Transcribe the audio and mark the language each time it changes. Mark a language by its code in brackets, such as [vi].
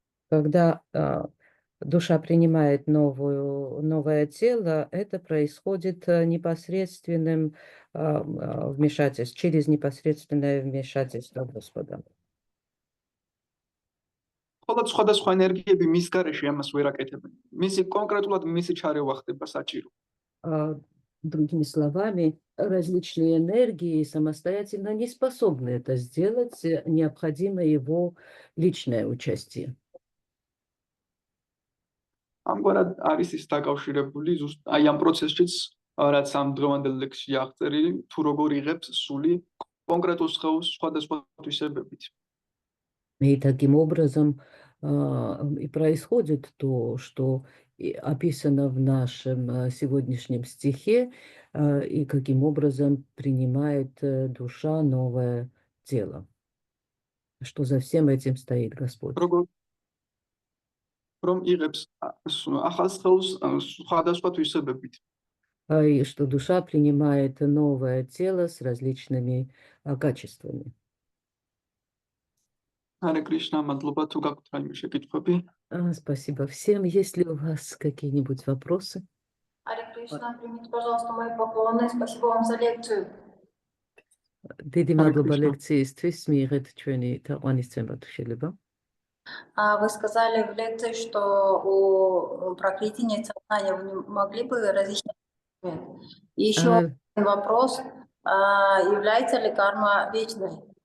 [ru] Когда душа принимает новое тело, это происходит непосредственным вмешательством, через непосредственное вмешательство Господа. [ka] ხოლო სხვადასხვა ენერგიები მის გარეშე ამას ვერ აკეთებენ. მისი კონკრეტულად მისი ჩარევა ხდება საჭირო. [ru] Другими словами, различные энергии самостоятельно не способны это сделать, необходимо его личное участие. [ka] ამგვარად არის ის დაკავშირებული ზუსტ აი ამ პროცესშიც, რაც ამ დღევანდელ ლექსში აღწერილი, თუ როგორ იღებს სული კონკრეტულ სხეულს სხვადასხვა თვისებებით. [ru] И таким образом и происходит то, что описано в нашем сегодняшнем стихе, и каким образом принимает душа новое тело. Что за всем этим стоит Господь. [ka] Რომ იღებს ახალ სხეულს სხვადასხვა თვისებებით. [ru] И что душа принимает новое тело с различными качествами. [ka] Харе Кришна, мадლობა, თუ გაქვთ რაიმე შეკითხვები? [ru] Спасибо всем. Есть ли у вас какие-нибудь вопросы? Харе Кришна, примите, пожалуйста, мои поклоны. Спасибо вам за лекцию. [ka] დიდი მადლობა ლექციისთვის, მიიღეთ ჩვენი თაყვანისცემა თუ შეიძლება. [ru] Вы сказали в лекции, что у прокрити нет сознания. Вы не могли бы разъяснить? И еще один вопрос. Является ли карма вечной?